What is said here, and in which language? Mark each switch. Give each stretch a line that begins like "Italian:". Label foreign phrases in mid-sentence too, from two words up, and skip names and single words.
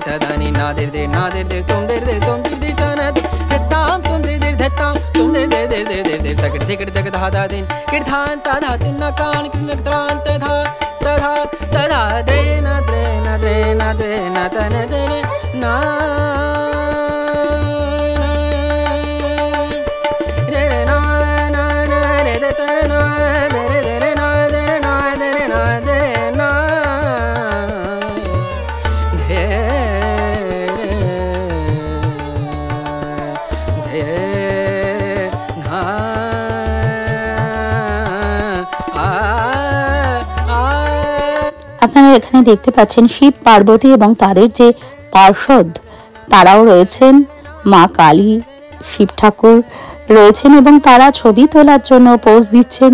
Bangla: Nadir nadir tum dir dir tum dir dir tana tam tum dir dir tam tum dir dir धिक धिक धा धा दिन किर्धान ता धा तिन न कान किन त्रांत धा तधा तधा द्रेन द्रेन द्रेन द्रेन तन द्रे ना रे रे ना ना ना रे दे तर ना दे रे रे ना दे ना दे ना दे ना धे धे ना আপনারা এখানে দেখতে পাচ্ছেন শিব পার্বতী এবং তাদের যে পার্ষদ তারাও রয়েছেন, মা কালী, শিব ঠাকুর রয়েছেন এবং তারা ছবি তোলার জন্য পোজ দিচ্ছেন।